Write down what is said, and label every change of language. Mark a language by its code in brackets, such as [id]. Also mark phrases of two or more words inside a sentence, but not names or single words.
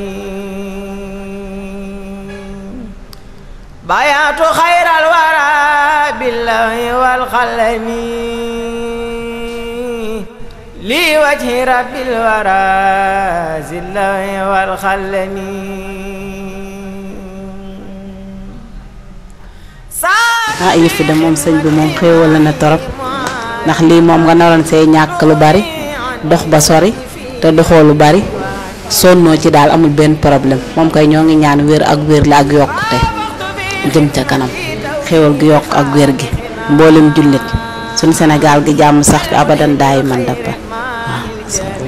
[ar] بايعت خير الورى باللوح والقلم لوجه رب الورى ذي اللوح والقلم. [wo] yëf yi de moom sëñ bi moom xéewal na torop ndax lii moom nga naroon see ñàkk lu bari dox ba sori te doxoo lu bari sonnoo ci daal amul benn problème moom kay ñoo ngi ñaan wér ak wér la ak yokkute jëm ca kanam xéewal gi yokk ak wér gi mboolem jullit suñ Sénégal gi jàmm sax fi abadan daay man dappa waaw.